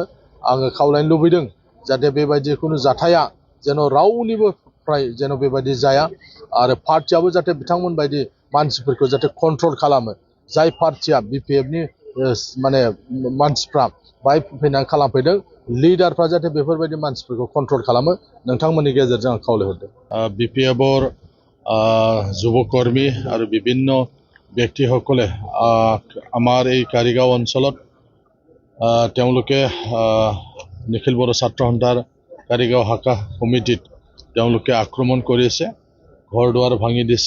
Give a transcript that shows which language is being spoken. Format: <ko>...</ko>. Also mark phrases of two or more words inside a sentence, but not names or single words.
<brx>आङो खावलायनो लुबैदों जाहाथे बेबायदि खुनु जाथाया जेन रावनिबो फ्राय जेन बेबायदि जाया आरो पार्टियाबो जाहाथे बिथांमोन बायदि मानसिफोरखौ जाहाथे कन्ट्रल खालामो। जाय पार्टिया BPFनि माने मानसिफ्रा बाहाय फैनानै खालामफैदों लिडारफ्रा जाहाथे बेफोरबायदि मानसिफोरखौ कन्ट्रल खालामो नोंथांमोननि गेजेरजों आं खावलायहरदों।</brx> <as>BPFৰ যুৱকৰ্মী আৰু বিভিন্ন ব্যক্তিসকলে আমাৰ এই কাৰিগাঁও অঞ্চলত তেওঁলোকে নিখিল বড়ো ছাত্ৰ সন্থাৰ কাৰিগাঁও শাখা কমিটিত তেওঁলোকে আক্ৰমণ কৰিছে, ঘৰ দুৱাৰ ভাঙি দিছে।</as>